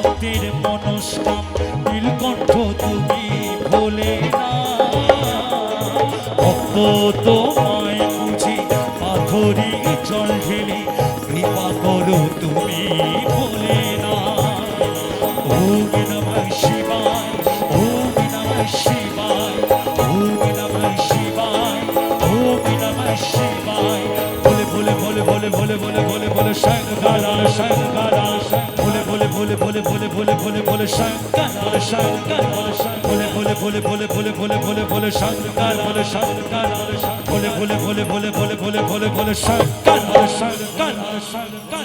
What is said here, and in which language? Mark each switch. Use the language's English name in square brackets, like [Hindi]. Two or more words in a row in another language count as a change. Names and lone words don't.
[Bangla] মনের মনস্কাম নীলকণ্ঠ তুমি ভোলে না। ভক্ত তোমায় বুঝি পাথরি জল ঢেলে কৃপা করো তুমি ভোলে না। [Sanskrit] ওম নমঃ শিবায়, ওম নমঃ শিবায়, ওম নমঃ শিবায়, ওম নমঃ শিবায়। [Bangla] বলে বলে বলে বলে বলে বলে বলে বলে শঙ্কর শঙ্কর বলে বলে বলে বলে বলে বলে বলে বলে শঙ্কর শঙ্কর বলে বলে বলে বলে বলে বলে বলে বলে শঙ্কর বলে শঙ্কর বলে বলে বলে বলে বলে বলে বলে বলে শঙ্কর শঙ্কর শঙ্কর।